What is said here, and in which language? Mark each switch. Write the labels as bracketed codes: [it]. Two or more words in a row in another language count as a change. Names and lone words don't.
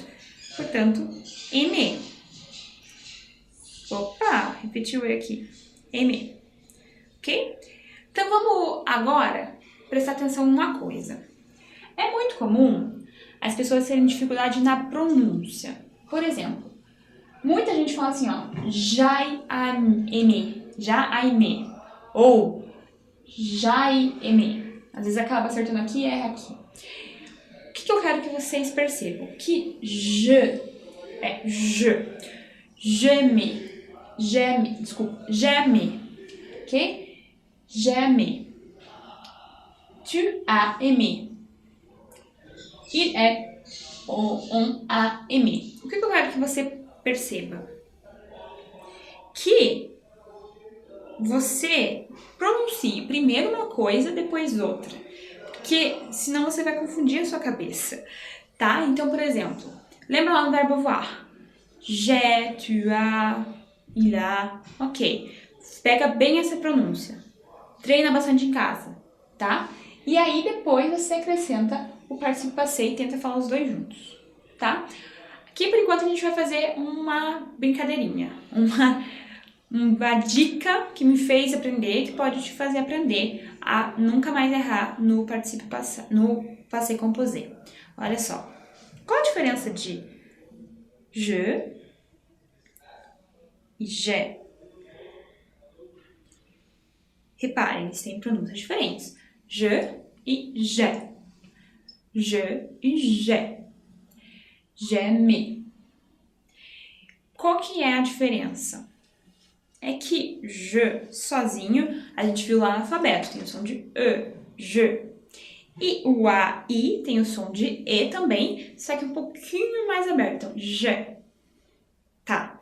[pt] Portanto, aimer. Opa, repetiu aqui. Aimer. Ok? Então vamos agora prestar atenção em uma coisa. É muito comum as pessoas terem dificuldade na pronúncia. Por exemplo, muita gente fala assim, ó, já aimé, ou aimé. Às vezes acaba acertando aqui e erra aqui. O que eu quero que vocês percebam? Que je é je. J'aimais, ok? [fr] J'aimais. Tu as aimé. On a aimé. [pt] O que eu quero que você perceba? Que você pronuncie primeiro uma coisa, depois outra. Porque senão você vai confundir a sua cabeça, tá? Então, por exemplo, lembra lá no verbo voir? [fr] J'ai, tu as, il a. Ok. [pt] Pega bem essa pronúncia. Treina bastante em casa, tá? E aí depois você acrescenta o [fr] participe passé [pt] e tenta falar os dois juntos, tá? Aqui por enquanto a gente vai fazer uma brincadeirinha, uma dica que me fez aprender, que pode te fazer aprender a nunca mais errar no [fr] participe passé, [pt] no [fr] passé composé. [pt] Olha só. Qual a diferença de je e j'ai? Reparem, eles têm pronúncias diferentes. [fr] Je e j'ai. Je e j'ai. J'aimais. [pt] Qual que é a diferença? É que je sozinho, a gente viu lá no alfabeto, tem o som de E, je. E o A, I, tem o som de E também, só que um pouquinho mais aberto. Então, je. Tá.